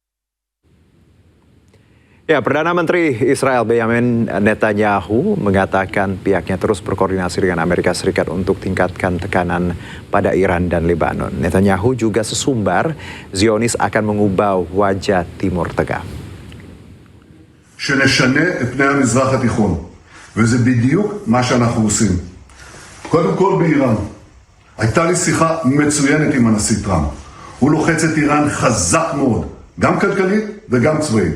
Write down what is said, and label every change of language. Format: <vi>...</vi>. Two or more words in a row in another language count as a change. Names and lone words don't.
<id>Ya, Perdana Menteri Israel Benjamin Netanyahu mengatakan pihaknya terus berkoordinasi dengan Amerika Serikat untuk tingkatkan tekanan pada Iran dan Lebanon. Netanyahu juga sesumbar Zionis akan mengubah wajah Timur Tengah.</id> <he>שנשנה את פני המזרח התיכון, וזה בדיוק מה שאנחנו עושים. קודם כל באיראן. הייתה לי שיחה מצוינת עם הנשיא טראמפ. הוא לוחץ את איראן חזק מאוד, גם כלכלית וגם צבאית.</he>